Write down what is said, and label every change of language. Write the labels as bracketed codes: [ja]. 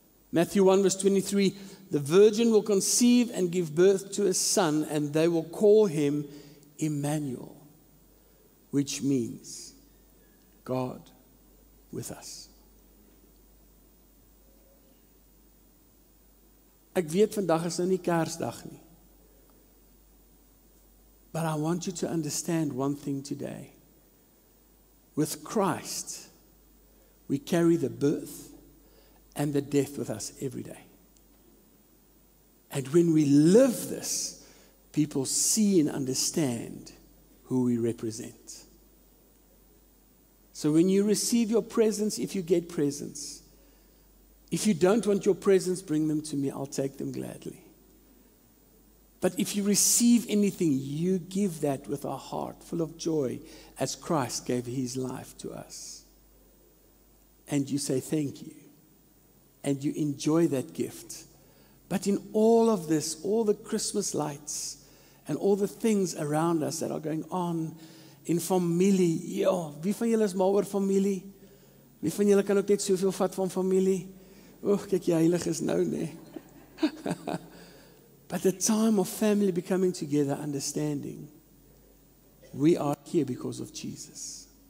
[en] Matthew 1 verse 23, the virgin will conceive and give birth to a son, and they will call him Emmanuel, which means God with us. [af] Ek weet vandag is nou nie Kersdag nie. [en] But I want you to understand one thing today. With Christ, we carry the birth and the death with us every day. And when we live this, people see and understand who we represent. So when you receive your presents, if you get presents, if you don't want your presents, bring them to me. I'll take them gladly. But if you receive anything, you give that with a heart full of joy as Christ gave His life to us. And you say thank you. And you enjoy that gift. But in all of this, all the Christmas lights and all the things around us that are going on in familie. [af] Ja, wie van julle is mal oor familie? Wie van julle kan ook net soveel vat van familie? Oeg, kyk jy heilig is nou, nee. [en] But the time of family becoming together, understanding, we are here because of Jesus.